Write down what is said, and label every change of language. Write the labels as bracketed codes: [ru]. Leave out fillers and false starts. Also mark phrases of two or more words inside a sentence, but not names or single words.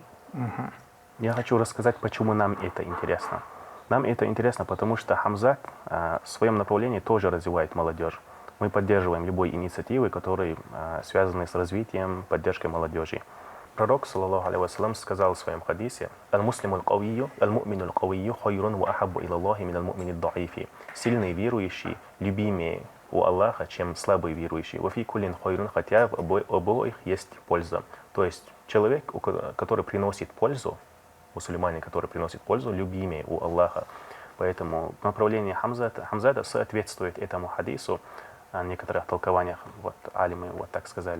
[ru] Я хочу рассказать, почему нам это интересно. Нам это интересно, потому что Хамзат в своем направлении тоже развивает молодежь. Мы поддерживаем любые инициативы, которые связаны с развитием, поддержкой молодежи. Пророк, [ar] صلى الله عليه وسلم, [ru] сказал в своем хадисе: [ar] «المسلم القوي المؤمن القوي خير وأحب إلى الله من المؤمن الضعيف». [ru] Сильный верующий любимее у Аллаха, чем слабый верующий. [ar] «وفي كل خير», [ru] хотя в обоих есть польза. То есть человек, который приносит пользу, мусульманин, который приносит пользу, любимее у Аллаха. Поэтому направление Хамзата соответствует этому хадису. В некоторых толкованиях алимы так сказали.